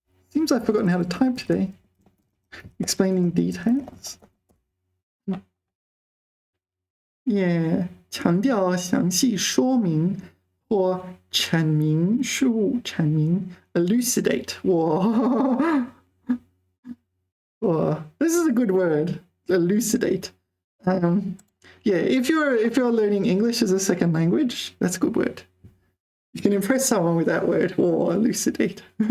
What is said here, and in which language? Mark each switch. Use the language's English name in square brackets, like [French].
[English] Seems I've forgotten how to type today. Explaining details. [Chinese] Yeah, 强调详细说明或阐明事物，阐明 elucidate. [English] Whoa. Whoa. This is a good word, elucidate. Yeah, if you're learning English as a second language, that's a good word. You can impress someone with that word. Whoa, elucidate.